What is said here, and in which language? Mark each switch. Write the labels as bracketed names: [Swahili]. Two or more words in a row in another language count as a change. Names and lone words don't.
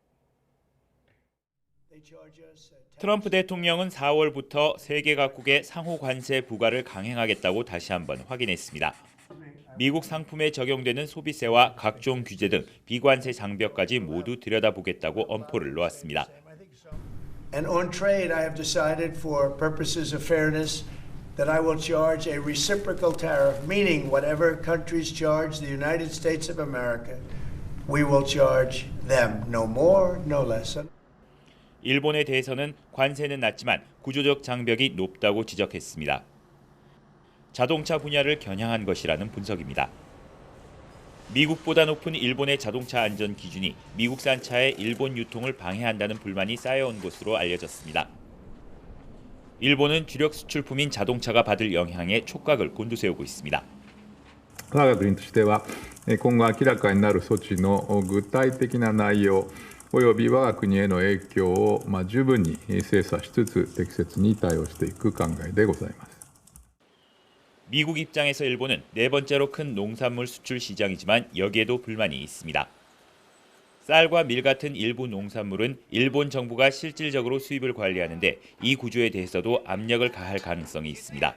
[Korean] 트럼프 대통령은 4월부터 세계 각국의 상호 관세 부과를 강행하겠다고 다시 한번 확인했습니다. 미국 상품에 적용되는 소비세와 각종 규제 등 비관세 장벽까지 모두 들여다보겠다고 엄포를 놓았습니다. [English] And on trade, I have decided for purposes of fairness that I will charge a reciprocal tariff, meaning whatever countries charge the United States of America, we will charge them. No more, no less. [Korean] 일본에 대해서는 관세는 낮지만 구조적 장벽이 높다고 지적했습니다. 자동차 분야를 겨냥한 것이라는 분석입니다. 미국보다 높은 일본의 자동차 안전 기준이 미국산 차의 일본 유통을 방해한다는 불만이 쌓여온 것으로 알려졌습니다. 일본은 주력 수출품인 자동차가 받을 영향에 촉각을 곤두세우고 있습니다. [Japanese] 我が国としては今後明らかになる措置の具体的な内容および我が国への影響を十分に精査しつつ適切に対応していく考えでございます。 [Korean] 미국 입장에서 일본은 네 번째로 큰 농산물 수출 시장이지만 여기에도 불만이 있습니다. 쌀과 밀 같은 일부 농산물은 일본 정부가 실질적으로 수입을 관리하는데 이 구조에 대해서도 압력을 가할 가능성이 있습니다.